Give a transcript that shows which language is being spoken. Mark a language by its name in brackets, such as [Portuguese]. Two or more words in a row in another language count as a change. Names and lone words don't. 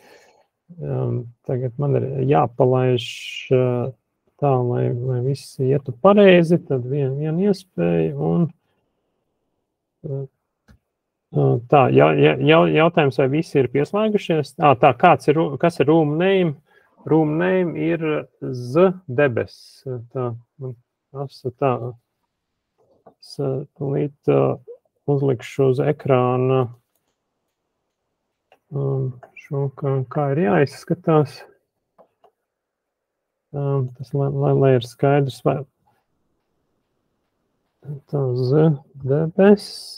[Latvian] Tagad man ir jāpalaiž tā, lai viss ietu pareizi, tad viena iespēja, un tā, jautājums, vai visi ir pieslēgušies? Tā, kas ir [English] room name? Room name [Latvian] ir Z-debes. Tā, tūlīt uzlikšu uz ekrāna šo, kā ir jāizskatās. Tas, lai ir skaidrs, vai tā Z-debes.